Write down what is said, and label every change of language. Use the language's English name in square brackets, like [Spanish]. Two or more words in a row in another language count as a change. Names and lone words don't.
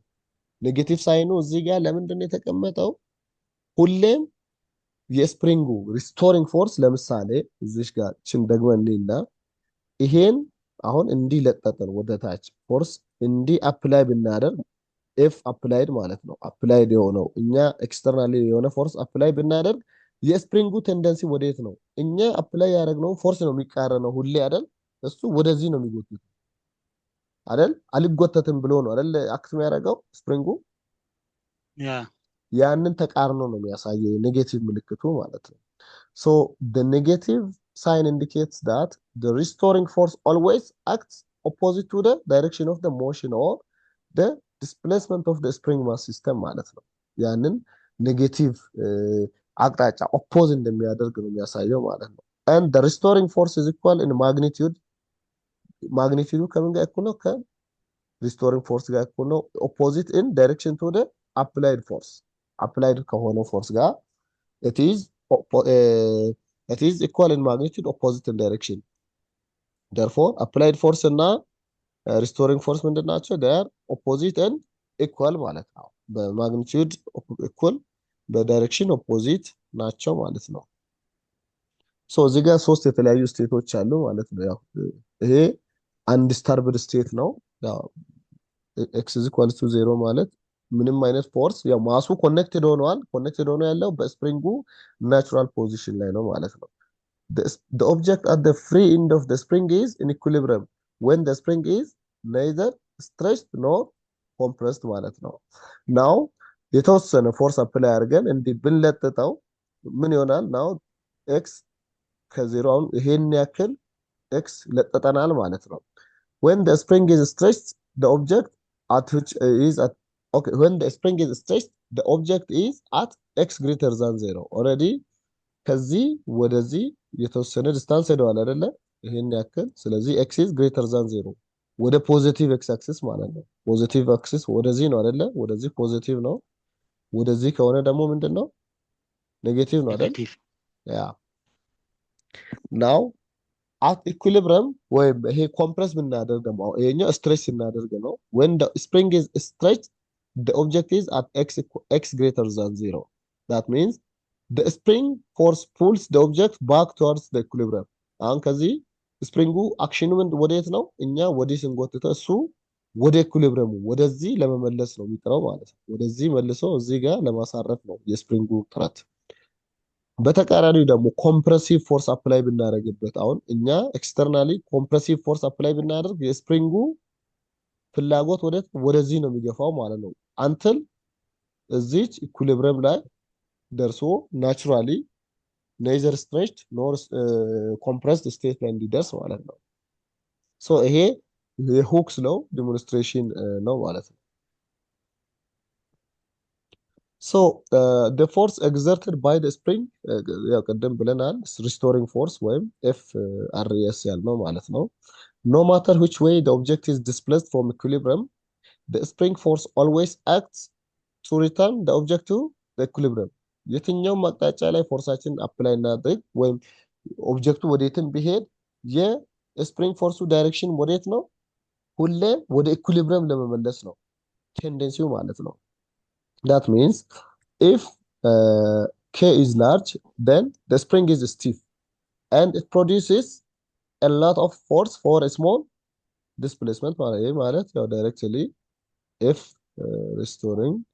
[English] negative sign [Amharic] እዚህ ጋር ለምንድነው የተቀመጠው? ሁሌም የስፕሪንጉ [English] restoring force [Amharic] ለምሳሌ እዚህ ጋር ችን ደግመን እና ይሄን አሁን እንዲህ ለጠጠን ወደ ታች ፎርስ እንዲህ አፕላይ ብናደርግ [English] F applied [Amharic] ማለት ነው። አፕላይድ የሆነው እኛ ኤክስተርናሊ የሆነ [English] force apply [Amharic] ብናደርግ የስፕሪንጉ ቴንደንሲ ወዴት ነው? እኛ አፕላይ ያደረግነው ፎርስ ነው የሚቃረነው ሁሌ አይደል? እሱ ወደዚህ ነው የሚጎተተው አይደል? አልጎተትም ብሎ ነው አይደል አክት የሚያደርገው ስፕሪንጉ። ያንን ተቃርኖ ነው የሚያሳየው የኔጌቲቭ ምልክቱ ማለት ነው። So [English] the negative sign indicates that the restoring force always acts opposite to the direction of the motion or the displacement of the spring mass system [Amharic] ማለት ነው። ያንን ኔጌቲቭ አቅጣጫ ኦፖዝ እንደሚያደርግ ነው የሚያሳየው ማለት ነው። [English] and the restoring force is equal in magnitude [Amharic] ማግኒቲዩዱ ከምን ጋር እኩል ነው? ከሪስቶሪንግ ፎርስ ጋር እኩል ነው። [English] opposite in direction to the applied force [Amharic] አፕላይድ ከሆነው ፎርስ ጋር [English] it is it is equal in magnitude opposite in direction therefore applied force እና restoring force [Amharic] ምንድን ናቸው? [English] they are opposite and equal [Amharic] ማለት ነው። በማግኒቲዩድ equal በዳይሬክሽን ኦፖዚት ናቸው ማለት ነው። ሶ እዚህ ጋር ሶስት የተለያዩ ስቴቶች አሉ ማለት ነው። ያው ይሄ [English] undisturbed state [Amharic] ነው። ያው [English] x is equal to 0 [Amharic] ማለት ምንም አይነት ፎርስ ያው ማሱ ኮኔክትድ ሆኗል። ኮኔክትድ ሆኖ ያለው በስፕሪንጉ [English] natural position [Amharic] ላይ ነው ማለት ነው። [English] the object at the free end of the spring is in equilibrium when the spring is neither stretched nor compressed [Amharic] ማለት ነው። now የተወሰነ [English] force apply [Amharic] አድርገን እንዲህ ብንለጥጠው ምን ይሆናል? [English] now x [Amharic] ከዜሮ አሁን ይሄን ያክል x ለጥጠናል ማለት ነው። [English] when the spring is stretched the object at which is at okay when the spring is stretched the object is at x greater than 0 already [Amharic] ከዚህ ወደዚህ የተወሰነ ዲስታንስ ሄደዋል አይደለ? ይሄን ያክል ስለዚህ [English] x is greater than 0 [Amharic] ወደ [English] positive x axis [Amharic] ማለት ነው። [English] positive axis [Amharic] ወደዚህ ነው አይደለ? ወደዚህ ፖዚቲቭ ነው። ወደዚህ ከሆነ ደግሞ ምንድነው? ኔጌቲቭ ነው አይደል? ኔጌቲቭ [English] ያ ናው at equilibrium [Amharic] ወይም ይሄ ኮምፕረስ ብናደርግ ደግሞ ይሄኛው ስትሬች ስናደርግ ነው። [English] when the spring is stretched the object is at x greater than 0 that means the spring force pulls the object back towards the equilibrium [Amharic] አሁን ከዚህ ስፕሪንጉ አክሽኑ ወዴት ነው? እኛ ወዲህ ስንጎትተው እሱ ወደ ኢኩሊብሪየሙ ወደዚህ ለመመለስ ነው የሚጥረው ማለት ነው። ወደዚህ መልሶ እዚህ ጋር ለማሳረፍ ነው የስፕሪንጉ ጥረት። በተቃራኒው ደግሞ [English] compressive force apply [Amharic] ብናደርግበት አሁን እኛ ኤክስተርናሊ [English] compressive force apply [Amharic] ብናደርግ የስፕሪንጉ ፍላጎት ወደዚህ ነው የሚገፋው ማለት ነው። አንትል እዚች ኢኩሊብሪየም ላይ ደርሶ [English] naturally neither stretched nor compressed state [Amharic] ላይ እንዲደርስ ማለት ነው። ሶ ይሄ [English] Hooke's law demonstration [Amharic] ነው ማለት ነው። [English] So the force exerted by the spring [Amharic] ያው ቀደም ብለናል [English] restoring force [Amharic] ወይም FRS ያልነው ማለት ነው። [English] No matter which way the object is displaced from equilibrium the spring force always acts to return the object to the equilibrium [Amharic] የትኛውም አቅጣጫ ላይ ፎርሳችን አፕላይ እናድርግ ወይም ኦብጀክቱ ወዴትም ቢሄድ የስፕሪንግ ፎርሱ ዳይሬክሽን ወዴት ነው? ሁሌ ወደ ኢኩሊብሪየም ለመመለስ ነው ቴንደንሲው ማለት ነው። [English] that means if k is large then the spring is stiff and it produces a lot of force for a small displacement [Amharic] ማለት ያው [English] directly if restoring